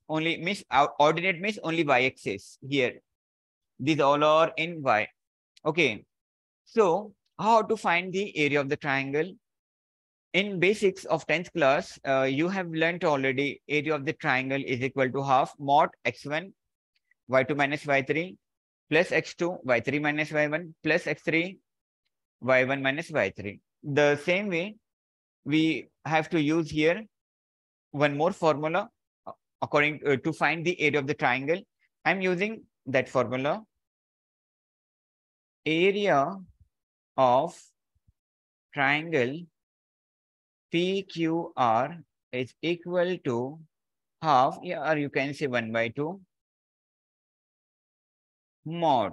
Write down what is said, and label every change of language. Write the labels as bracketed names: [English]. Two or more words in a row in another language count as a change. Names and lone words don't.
[English] Only means ordinate means only y-axis here. These all are in y. Okay, so how to find the area of the triangle? In basics of 10th class, you have learnt already area of the triangle is equal to half mod x1 y2 minus y3 plus x2 y3 minus y1 plus x3 y1 minus y3. The same way, we have to use here one more formula according to find the area of the triangle. I'm using that formula. Area of triangle PQR is equal to half, yeah, or you can say 1 by 2 mod.